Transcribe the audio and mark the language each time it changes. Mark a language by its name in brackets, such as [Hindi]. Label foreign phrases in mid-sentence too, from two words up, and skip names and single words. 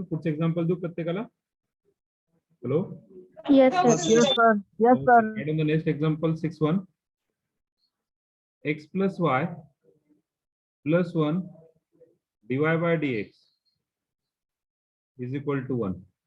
[Marathi] पुढचे example देऊ प्रत्येकाला. [English] Hello. Yes, sir. Yes sir. Yes sir. And on the next example 6-1 x plus y plus 1 dy by dx is equal to 1.